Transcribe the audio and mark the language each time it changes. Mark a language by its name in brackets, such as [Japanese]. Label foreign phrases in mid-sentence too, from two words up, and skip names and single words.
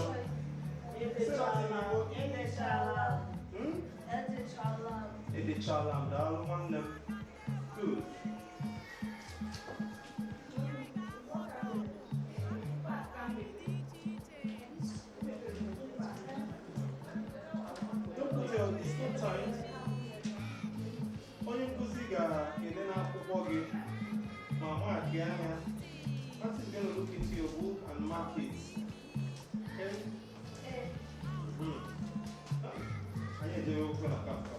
[English] Good. Don't put your it's not time. [Igbo] Onye nkuzi ga-ede n'akwụkwọ gị ma mark ya anya. [English] That is going to look into your book and mark it. Okay? [Igbo] Anyị ejewe okwu na kapka.